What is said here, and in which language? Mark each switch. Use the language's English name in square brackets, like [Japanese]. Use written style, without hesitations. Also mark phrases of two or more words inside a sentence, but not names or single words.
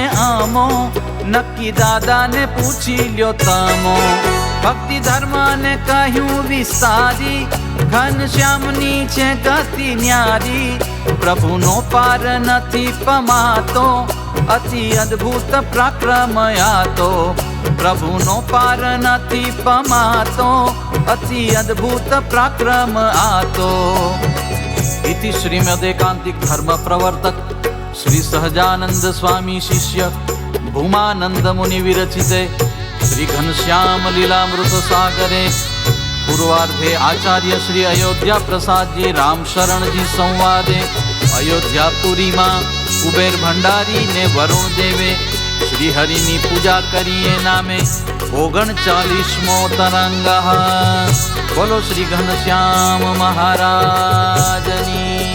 [Gujarati] આમો, નક્કી દાદાને પૂછી લ્યો તમો, ભક્તિ ધર્મને કહ્યું વિસ્તારી, ઘનશ્યામની છે ગતિ ન્યારી, પ્રભુનો પાર નથી પમાતો, અતિ અદ્ભુત પરાક્રમ આતો, પ્રભુનો પાર નથી પમાતો, અતિ અદ્ભુત પરાક્રમ આતો. [Sanskrit] इति श्रीमदेकांतिक धर्म प्रवर्तक श्री सहजानंद स्वामी शिष्य भूमानंद मुनि विरचिते श्री घनश्याम लीलामृत सागरे पूर्वार्धे आचार्य श्री अयोध्या प्रसाद जी राम शरण जी संवादे [Gujarati] અયોધ્યાપુરી માં કુબેર ભંડારી ને વરુણ દેવે શ્રી હરિની પૂજા કરિએ નામે 39મો તરંગ. બોલો શ્રી ઘનશ્યામ મહારાજની.